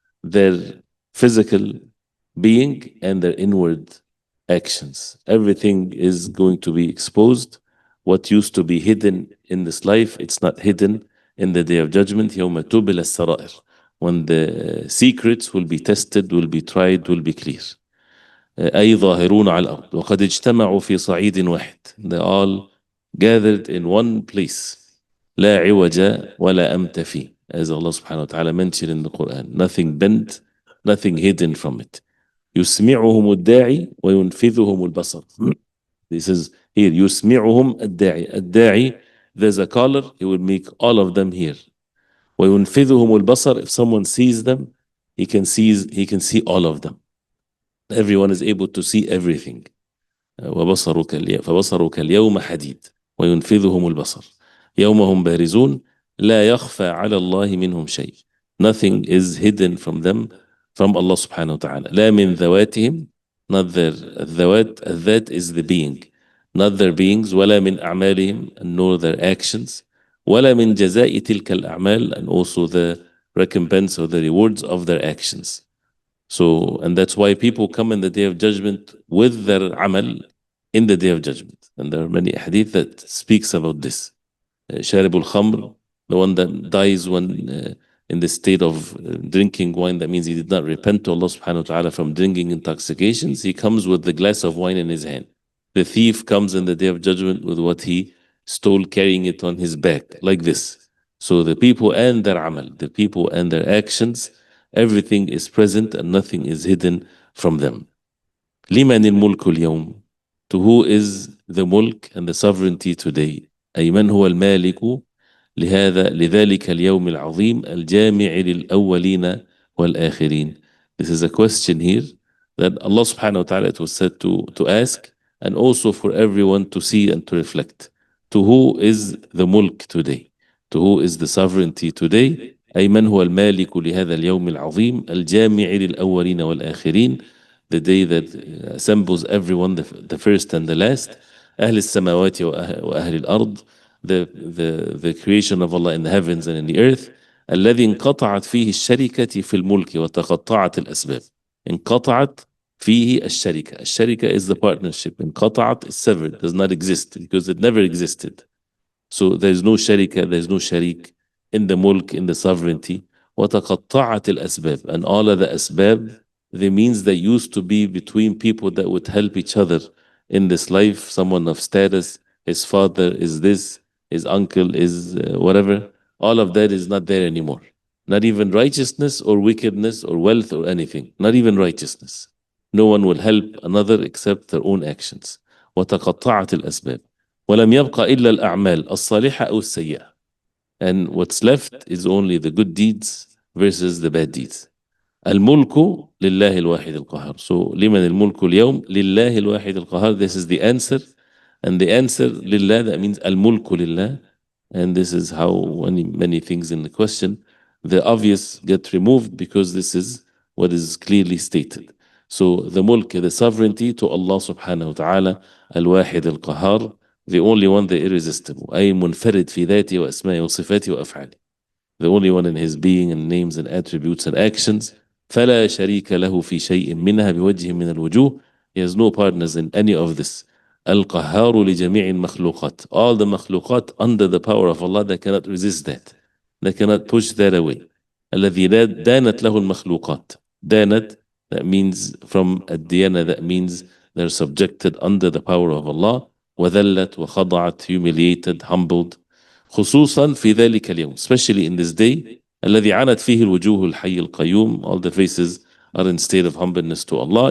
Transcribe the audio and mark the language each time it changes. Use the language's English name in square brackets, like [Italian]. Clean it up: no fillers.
[English] Their physical being and their inward actions. Everything is going to be exposed. What used to be hidden in this life, it's not hidden in the day of judgment. [Arabic] يوم تبلى السرائر, [English] when the secrets will be tested, will be tried, will be clear. [Arabic] أي ظاهرون على الأرض وقد اجتمعوا في صعيد واحد. [English] They all gathered in one place. [Arabic] لا عوج ولا أمت فيه, [English] as Allah subhanahu wa ta'ala mentioned in the Quran. Nothing bent, nothing hidden from it. [Arabic] يسمعهم الداعي وينفذهم البصر. [English] This is here. [Arabic] يسمعهم الداعي. [English] الداعي, there's a caller, he will make all of them hear. [Arabic] وينفذهم البصر, [English] if someone sees them, he can see all of them. Everyone is able to see everything. [Arabic] فبصرك اليوم حديد وينفذهم البصر يوم هم بارزون لا يخفى على الله منهم شيء. [English] Nothing is hidden from them, from Allah subhanahu wa ta'ala. [Arabic] لا من ذواتهم, [English] not their الذوات, that is the being, not their beings, [Arabic] ولا من أعمالهم, [English] nor their actions, [Arabic] ولا من جزاء تلك الأعمال, [English] and also the recompense or the rewards of their actions. So, and that's why people come in the Day of Judgment with their amal in the Day of Judgment. And there are many hadith that speaks about this. Sharibul Khamr, the one that dies when in the state of drinking wine, that means he did not repent to Allah subhanahu wa ta'ala from drinking intoxications. He comes with the glass of wine in his hand. The thief comes in the Day of Judgment with what he stole, carrying it on his back, like this. So the people and their amal, the people and their actions, everything is present and nothing is hidden from them. [Arabic] لمن الملك اليوم? [English] To who is the mulk and the sovereignty today? [Arabic] أي من هو المالك لذلك اليوم العظيم الجامع للأولين والآخرين. [English] This is a question here that Allah subhanahu wa ta'ala, it was said to ask, and also for everyone to see and to reflect. To who is the mulk today? To who is the sovereignty today? [Arabic] أي من هو المالك لهذا اليوم العظيم الجامع للأولين والآخرين, [English] the day that assembles everyone, the first and the last. [Arabic] أهل السماوات وأهل الأرض, [English] the creation of Allah in the heavens and in the earth. [Arabic] الذي انقطعت فيه الشركة في الملك وتقطعت الأسباب. انقطعت فيه الشركة. [English] الشركة is the partnership. انقطعت is severed, does not exist because it never existed. So there's no sharika, there's no sharik in the mulk, in the sovereignty. [Arabic] وتقطعت الأسباب, [English] and all of the asbab, the means that used to be between people that would help each other in this life, someone of status, his father is this, his uncle is whatever, all of that is not there anymore. Not even righteousness or wickedness or wealth or anything, not even righteousness. No one will help another except their own actions. [Arabic] وتقطعت الأسباب ولم يبقى إلا الأعمال الصالحة أو السيئة. [English] And what's left is only the good deeds versus the bad deeds. [Arabic] الملك لله الواحد القهار. So لمن الملك اليوم؟ لله الواحد القهار. [English] This is the answer. And the answer لله, that means [Arabic] الملك لله. [English] And this is how many things in the question, the obvious get removed because this is what is clearly stated. So the mulk, the sovereignty, to Allah subhanahu wa ta'ala, [Arabic] الواحد القهار, [English] the only one, the irresistible. [Arabic] أي منفرد في ذاته وأسمائه وصفاته وأفعاله. [English] The only one in his being and names and attributes and actions. [Arabic] فلا شريك له في شيء منها بوجه من الوجوه. [English] He has no partners in any of this. [Arabic] القهار لجميع المخلوقات. [English] All the مخلوقات under the power of Allah, they cannot resist that. They cannot push that away. [Arabic] الذي دانت له المخلوقات. [English] دانت, that means from الديانة, that means they're subjected under the power of Allah. [Arabic] وذلت وخضعت, [English] humiliated, humbled. [Arabic] خصوصا في ذلك اليوم, [English] especially in this day, [Arabic] الذي عانت فيه الوجوه الحي القيوم, [English] all the faces are in state of humbleness to Allah.